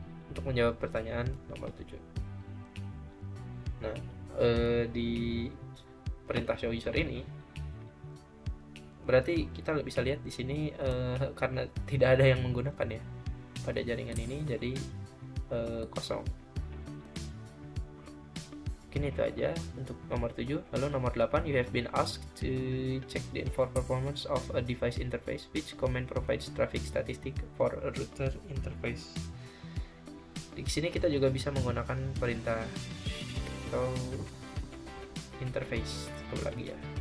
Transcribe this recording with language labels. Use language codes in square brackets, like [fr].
[id] Untuk menjawab pertanyaan nomor 7. Nah, di perintah show user ini berarti kita bisa lihat di sini karena tidak ada yang menggunakan ya pada jaringan ini, jadi kosong. Mungkin itu aja untuk nomor 7. Lalu nomor 8, [en] you have been asked to check the performance of a device interface. Which command provides traffic statistic for a router interface? [id] Di sini kita juga bisa menggunakan perintah show interface satu lagi ya.